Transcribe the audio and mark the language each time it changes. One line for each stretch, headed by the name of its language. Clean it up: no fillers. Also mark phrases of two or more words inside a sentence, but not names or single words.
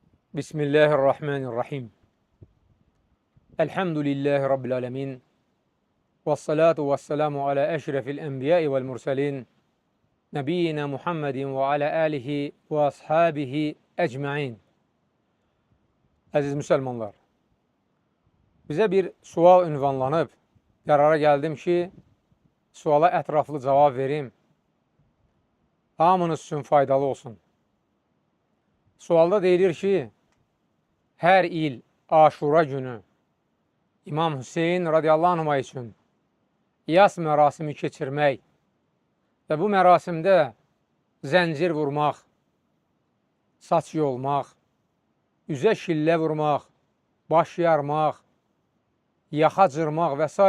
Arabic: بسم الله الرحمن الرحيم. الحمد لله رب العالمين. والصلاة والسلام على أشرف الأنبياء والمرسلين. نبينا محمد وعلى آله وأصحابه أجمعين.
Azerbaijani: Əziz müsəlmanlar, bizə bir sual ünvanlanıb, qərara gəldim ki, suala ətraflı cavab verim. Hamınız üçün faydalı olsun. Sualda deyilir ki, hər il Aşura günü İmam Hüseyin
Arabic: رضي الله عنه
Azerbaijani: üçün yas mərasimi keçirmək və bu mərasimdə zəncir vurmaq, saç yolmaq, üzə şillə vurmaq, baş yarmaq, yaxa cırmaq və s.